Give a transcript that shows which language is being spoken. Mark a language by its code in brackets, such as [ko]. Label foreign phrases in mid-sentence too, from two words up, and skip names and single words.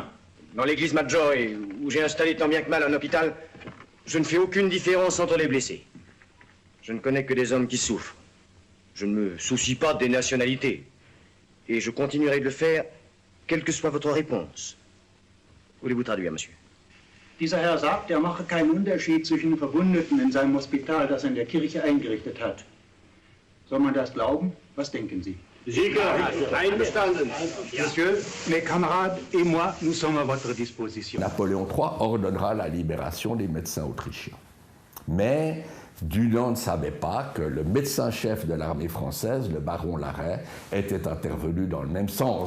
[fr] Dans l'église Maggiore, où j'ai installé tant bien que mal un hôpital, je ne fais aucune différence entre les blessés. Je ne connais que des hommes qui souffrent. Je ne me soucie pas des nationalités. Et je continuerai de le faire, quelle que soit votre réponse. Voulez-vous traduire, monsieur? [de] Dieser Herr sagt, mache keinen Unterschied zwischen den Verwundeten in seinem Hospital, das er in der Kirche eingerichtet hat. Soll man das glauben? Was denken Sie? Sicher, einverstanden. [fr] Monsieur, mes camarades et moi, nous sommes à votre disposition. Napoléon III ordonnera la libération des médecins autrichiens. Mais Dunant ne savait pas que le médecin-chef de l'armée française, le baron Larrey, était intervenu dans le même sens.